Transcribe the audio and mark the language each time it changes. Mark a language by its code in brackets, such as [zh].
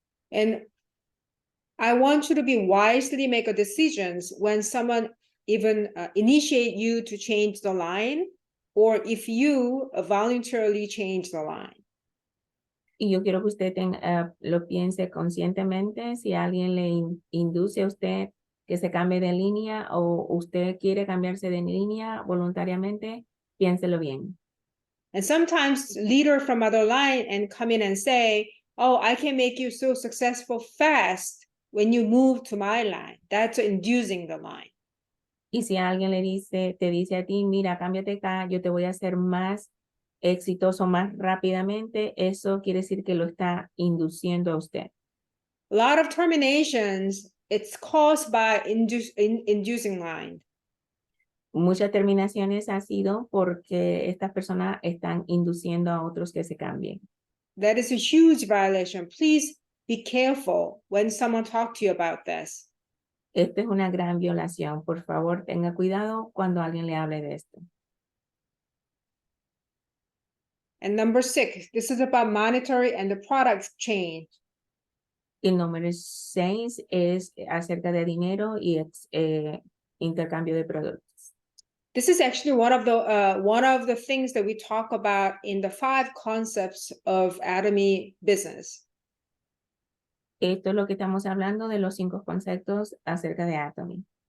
[en] And I want you to be wisely make a decisions when someone even initiate you to change the line, or if you voluntarily change the line. [es] Y yo quiero que usted lo piense conscientemente. Si alguien le induce a usted que se cambie de línea o usted quiere cambiarse de línea voluntariamente, piénselo bien. [en] And sometimes leader from other line and come in and say, oh, I can make you so successful fast when you move to my line. That's inducing the line. [es] Y si alguien te dice a ti, mira, cámbiate acá, yo te voy a hacer más exitoso más rápidamente, eso quiere decir que lo está induciendo a usted. [en] A lot of terminations it's caused by inducing line. [es] Muchas terminaciones ha sido porque estas personas están induciendo a otros que se cambien. [en] That is a huge violation. Please be careful when someone talks to you about this. [es] Esta es una gran violación. Por favor, tenga cuidado cuando alguien le hable de esto. [en] And number 6, this is about monetary and the product change. [es] El número 6 es acerca de dinero y intercambio de productos. [en] This is actually one of the things that we talk about in the 5 concepts of Atomy business. [es] Esto es lo que estamos hablando de los 5 conceptos acerca de Atomy.